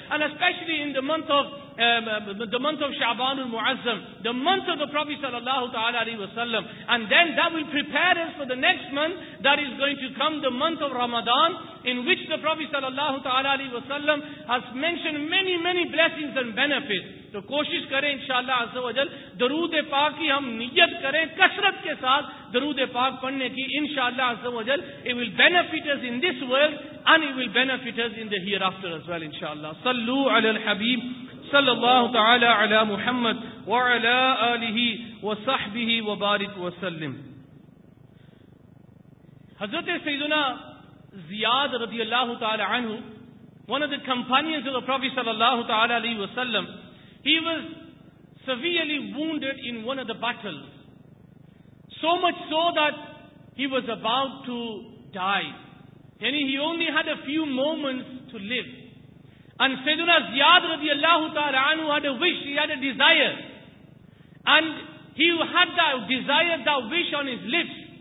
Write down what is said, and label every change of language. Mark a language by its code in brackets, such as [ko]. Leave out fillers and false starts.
[en] And especially in the month of Sha'ban al-Mu'azzam, the month of the Prophet sallallahu ta'ala alayhi wa sallam. And then that will prepare us for the next month that is going to come, the month of Ramadan, in which the Prophet sallallahu ta'ala alayhi wa sallam has mentioned many, many blessings and benefits. [ur] تو کوشش کریں انشاءاللہ عز و جل درود پاک کی ہم نیت کریں کثرت کے ساتھ درود پاک پڑھنے کی انشاءاللہ عز و جل [en] it will benefit us in this world and it will benefit us in the hereafter as well [ur] انشاءاللہ صلو علی الحبیب صلی اللہ تعالی علی محمد وعلی آلہ وصحبہ وبارک وسلم [en] حضرت سیدنا زیاد رضی اللہ تعالی عنہ one of the companions of the Prophet صلی اللہ تعالی علیہ وسلم He was severely wounded in one of the battles. So much so that he was about to die. Yani he only had a few moments to live. And Sayyidina Ziyad radiallahu ta'ala anhu had a wish, he had a desire. And he had that desire, that wish on his lips.